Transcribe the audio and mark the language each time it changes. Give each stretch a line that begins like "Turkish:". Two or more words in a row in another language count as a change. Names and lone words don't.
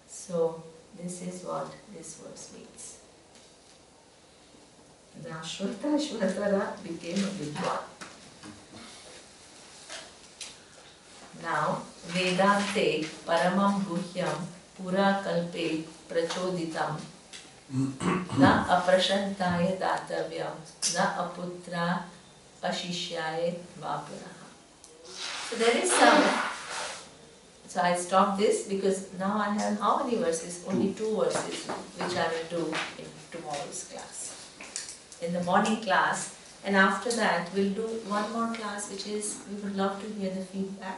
English: So this is what this verse means. Now Shvetashvatara became a Vidwan.
Sanskrit: Now वेदान्ते परमं गुह्यं पुरा कल्पे प्रचोदितम् न अप्रशान्ताय दातव्यं न अपुत्र अशिष्याय वा पुनः.
English: So there is some. So I stopped this because now I have how many verses? Only 2 verses which I will do in tomorrow's class. In the morning class, and after that we'll do one more class which is, we would love to hear the feedback.